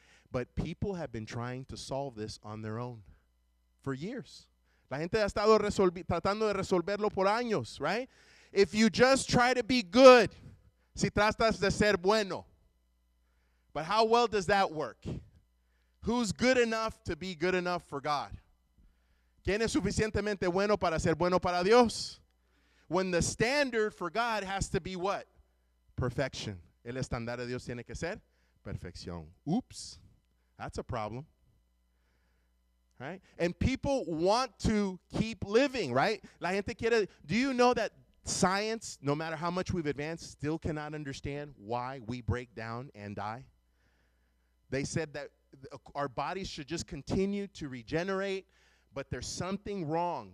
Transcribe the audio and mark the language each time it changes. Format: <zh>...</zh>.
<en>But people have been trying to solve this on their own for years.</en> <es>La gente ha estado tratando de resolverlo por años, right?</es> <en>If you just try to be good,</en> <es>si tratas de ser bueno.</es> <en>But how well does that work? Who's good enough to be good enough for God?</en> <es>¿Quién es suficientemente bueno para ser bueno para Dios?</es> <en>When the standard for God has to be what? Perfection.</en> <es>El estándar de Dios tiene que ser perfección.</es> <en>Oops, that's a problem. Right? And people want to keep living, right?</en> <es>La gente quiere,</es> <en>do you know that science, no matter how much we've advanced, still cannot understand why we break down and die? They said that our bodies should just continue to regenerate, but there's something wrong.</en>